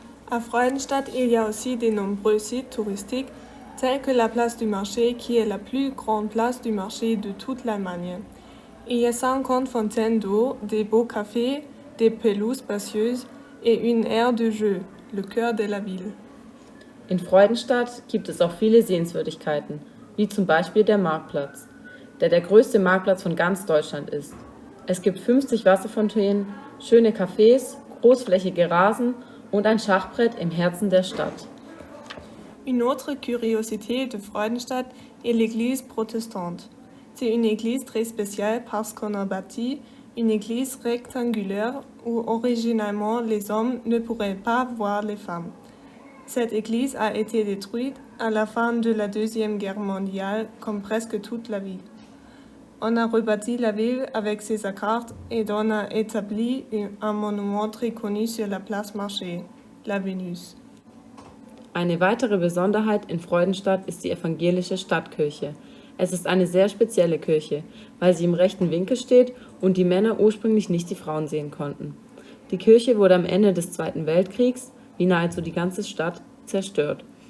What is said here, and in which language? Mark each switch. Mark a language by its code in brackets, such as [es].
[fr] À Freudenstadt, il y a aussi de nombreux sites touristiques, tels que la place du marché, qui est la plus grande place du marché de toute l'Allemagne. Il y a 50 fontaines d'eau, des beaux cafés, des pelouses spacieuses et une aire de jeu, le cœur de la ville. [de] In Freudenstadt gibt es auch viele Sehenswürdigkeiten, wie zum Beispiel der Marktplatz, der größte Marktplatz von ganz Deutschland ist. Es gibt 50 Wasserfontänen, schöne Cafés, großflächige Rasen und ein Schachbrett im Herzen der Stadt. [fr] Une autre curiosité de Freudenstadt est l'église protestante. C'est une église très spéciale parce qu'on a bâti une église rectangulaire où originalement les hommes ne pourraient pas voir les femmes. Cette église a été détruite à la fin de la Deuxième Guerre mondiale, comme presque toute la ville. On a rebâti la ville avec ses accards et on a établi un monument très connu sur la place Marché, la Venus. [de] Eine weitere Besonderheit in Freudenstadt ist die evangelische Stadtkirche. Es ist eine sehr spezielle Kirche, weil sie im rechten Winkel steht und die Männer ursprünglich nicht die Frauen sehen konnten. Die Kirche wurde am Ende des Zweiten Weltkriegs, wie nahezu die ganze Stadt, zerstört.